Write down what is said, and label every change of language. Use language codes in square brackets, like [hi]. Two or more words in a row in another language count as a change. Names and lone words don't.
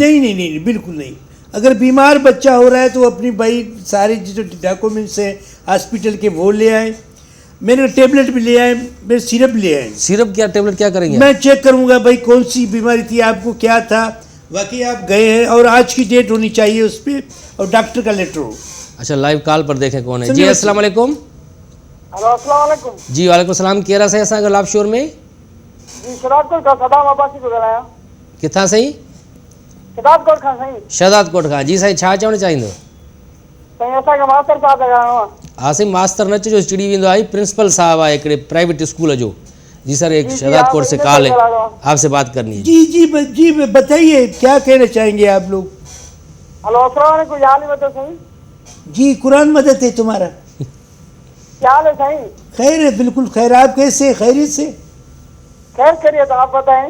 [ur] نہیں نہیں نہیں، بالکل نہیں۔ اگر بیمار بچہ ہو رہا ہے تو اپنی بھائی سارے جو ڈاکومنٹس ہیں ہاسپٹل کے وہ لے آئے، میرے ٹیبلٹ بھی لے آئے، میرے سیرپ لے آئے. سیرپ کیا، ٹیبلٹ کیا کریں گے? میں چیک کروں گا بھائی کون سی بیماری تھی آپ کو، کیا تھا، واقعی آپ گئے ہیں، اور آج کی ڈیٹ ہونی چاہیے اس پر، اور ڈاکٹر کا لیٹر ہو. اچھا، لائیو کال پر دیکھیں کون ہے. जी सुनिए, السلام علیکم. ہیلو السلام علیکم जी वालेकुम सलाम। केरा से असां लाभ शोर में [sd] जी शहदादकोट खां सदाम अब्बासी थो ॻाल्हायां। किथां साईं? शहदादकोट खां साईं। शहदाद कोट खां। जी साईं, छा चवणु चाहींदो? साईं असांखे मास्टर साहब ॻाल्हाइणो आहे। आसिम मास्टर न चइजो, चिड़ी वेंदो आहे, प्रिंसिपल साहब आहे हिकिड़े [en] private school [sd] जो। [ur] جی سر، ایک जी, शहदाद आप کوٹ سے ان سے کال ہے, [sd] ॻाल्हाइणो आहे। [ur] آپ سے بات کرنی ہے. جی بتائیے کیا کہنا چاہیں گے آپ لوگ. ہیلو السلام علیکم، کیا حال ہے بتا سائیں? جی قرآن مدد ہے تمہارا. کیا حال ہے سائیں? خیر ہے، بالکل خیر۔ آپ کیسے، خیریت سے? خیر خیریت، آپ بتائیں.